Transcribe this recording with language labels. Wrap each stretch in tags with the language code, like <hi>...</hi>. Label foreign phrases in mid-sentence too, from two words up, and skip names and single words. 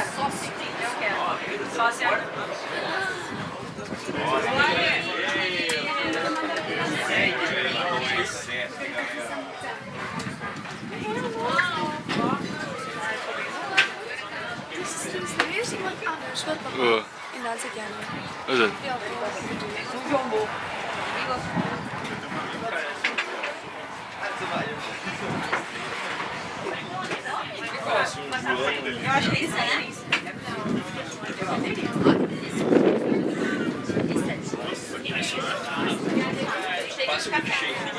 <pt>Só se eu quero. Só se</pt> <nl>Er is iemand anders. Wat dan? Oh, En dan zit jij nu. is dit? Ja,</nl> <pt>Eu acho que isso é isso. Passa o cheio.</pt>